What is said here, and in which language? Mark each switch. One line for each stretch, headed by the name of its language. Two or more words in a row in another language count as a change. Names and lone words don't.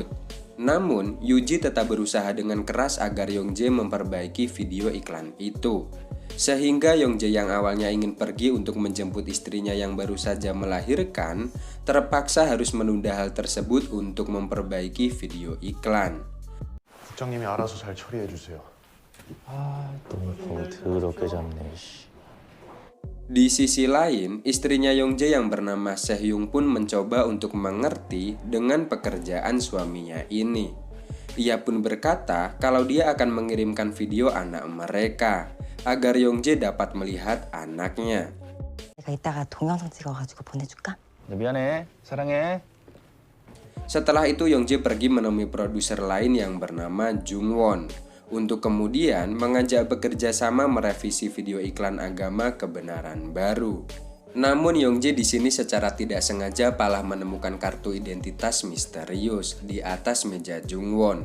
Indonesian: Namun, Yuji tetap berusaha dengan keras agar Young-jae memperbaiki video iklan itu. Sehingga Young-jae yang awalnya ingin pergi untuk menjemput istrinya yang baru saja melahirkan, terpaksa harus menunda hal tersebut untuk memperbaiki video iklan.
Korean: 국장님이 알아서 잘 처리해 주세요. 너무 보기 더럽게 잡네.
Indonesian: Di sisi lain, istrinya Young-jae yang bernama Sehyoung pun mencoba untuk mengerti dengan pekerjaan suaminya ini. Ia pun berkata kalau dia akan mengirimkan video anak mereka agar Young-jae dapat melihat anaknya.
Korean: 내가 이따가 동영상 찍어가지고 보내줄까? 미안해, 사랑해.
Indonesian: Setelah itu Young-jae pergi menemui produser lain yang bernama Jung-won untuk kemudian mengajak bekerja sama merevisi video iklan agama kebenaran baru. Namun Young-jae di sini secara tidak sengaja malah menemukan kartu identitas misterius di atas meja Jung-won.